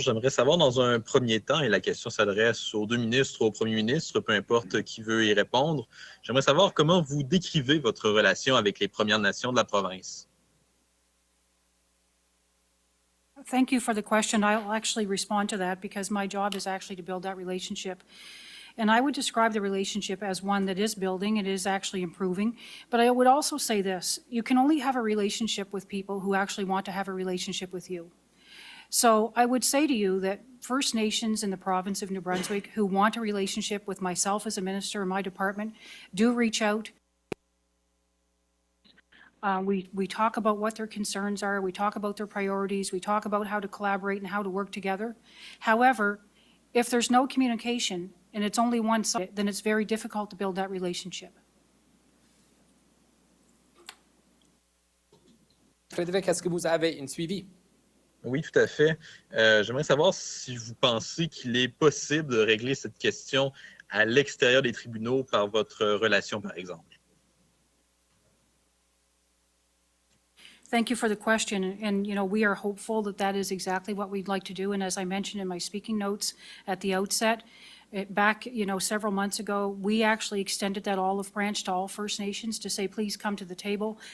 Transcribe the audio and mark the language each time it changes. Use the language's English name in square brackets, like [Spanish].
[French] J'aimerais savoir dans un premier temps, et la question s'adresse aux deux ministres ou au premier ministre, peu importe qui veut y répondre. J'aimerais savoir comment vous décrivez votre relation avec les Premières Nations de la province. [English] Thank you for the question. I'll actually respond to that because my job is actually to build that relationship. And I would describe the relationship as one that is building, it is actually improving. But I would also say this, you can only have a relationship with people who actually want to have a relationship with you. So I would say to you that First Nations in the province of New Brunswick who want a relationship with myself as a minister in my department do reach out. We talk about what their concerns are, we talk about their priorities, we talk about how to collaborate and how to work together. However, if there's no communication and it's only one side, then it's very difficult to build that relationship. [French] Frédéric, est-ce que vous avez une suivi? Oui, tout à fait. J'aimerais savoir si vous pensez qu'il est possible de régler cette question à l'extérieur des tribunaux par votre relation, par exemple. [English] Thank you for the question. And, you know, we are hopeful that that is exactly what we'd like to do. And as I mentioned in my speaking notes at the outset, back, you know, several months ago, we actually extended that olive branch to all First Nations to say, please come to the table.